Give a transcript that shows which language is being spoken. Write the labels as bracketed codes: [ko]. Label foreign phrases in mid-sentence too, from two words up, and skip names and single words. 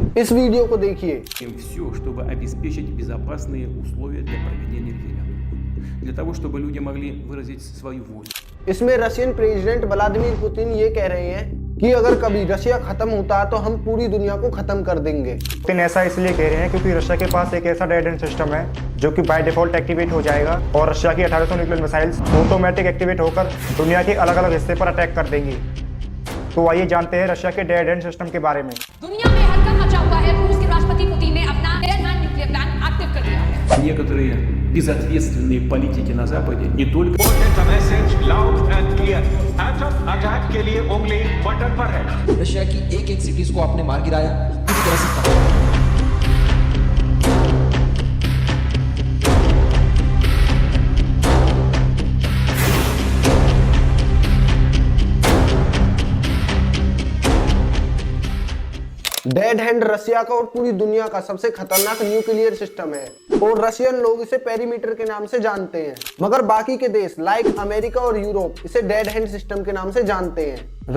[hi] इस वीडियो को देखिए। [ru] Все, чтобы обеспечить безопасные условия для проведения референдума, для того, чтобы люди могли выразить свою волю. [hi] इसमें [en] Russian President [hi] व्लादिमीर पुतिन ये कह रहे हैं कि अगर कभी रशिया खत्म होता है तो हम पूरी दुनिया को खत्म कर देंगे। पुतिन ऐसा इसलिए कह रहे हैं क्योंकि रशिया के पास एक ऐसा [en] dead end system [hi] है जो कि [en] by default activate [hi] हो जाएगा और रशिया की 1800 [en] nuclear missiles automatic activate [hi] होकर दुनिया के अलग अलग हिस्से पर अटैक कर देंगी। तो आइए जानते हैं रशिया के [en] dead end system [hi] के बारे में। दुनिया में हड़कंप मचा हुआ है। रूस के राष्ट्रपति पुतिन ने अपना [en] dead hand nuclear plan active [hi] कर दिया है। [ru] Некоторые безответственные политики на Западе не только [en] message loud and clear, atom attack [hi] के लिए उंगली बटन पर है। रशिया की एक सिटीज को आपने मार गिराया पूरी तरह से खत्म। [en] dead hand [hi] रशिया का और पूरी दुनिया का सबसे खतरनाक [en] nuclear system [hi] है और रशियन लोग इसे पेरीमीटर के नाम से जानते हैं, मगर बाकी के देश लाइक अमेरिका और यूरोप इसे [en] dead hand system [hi] के नाम से जानते हैं।